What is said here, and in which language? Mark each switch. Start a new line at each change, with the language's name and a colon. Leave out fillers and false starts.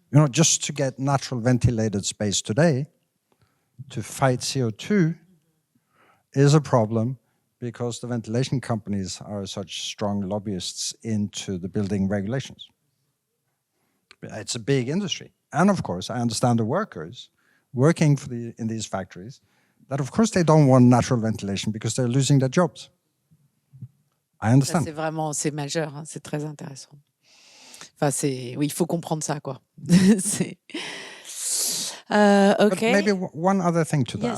English: You know, just to get natural ventilated space today, to fight CO2 is a problem because the ventilation companies are such strong lobbyists into the building regulations. It's a big industry. And of course, I understand the workers working for in these factories, that of course they don't want natural ventilation because they're losing their jobs. I understand.
French: C'est vraiment, c'est majeur, hein, c'est très intéressant. Enfin, oui, il faut comprendre ça, quoi. Okay.
English: But maybe one other thing to that,